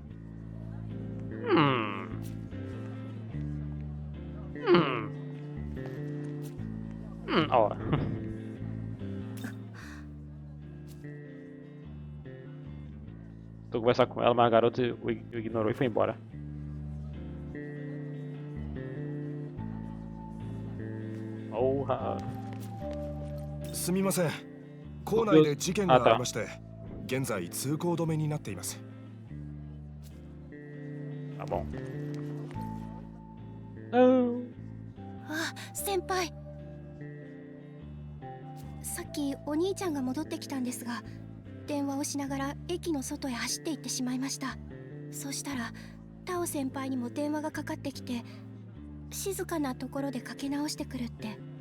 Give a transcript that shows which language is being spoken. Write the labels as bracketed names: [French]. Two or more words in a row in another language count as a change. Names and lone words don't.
[Portuguese] Ó. Tô conversando com ela, mas a garota o ignorou e foi embora. Porra. [Japanese] すみません。校内で事件がありまして、現在通行止めになっています。 [Portuguese] Tá bom. Não. [Japanese] あ、先輩。さっきお兄ちゃんが戻ってきたんですが、電話をしながら駅の外へ走って行ってしまいました。そしたらタオ先輩にも電話がかかってきて、静かなところでかけ直してくるって。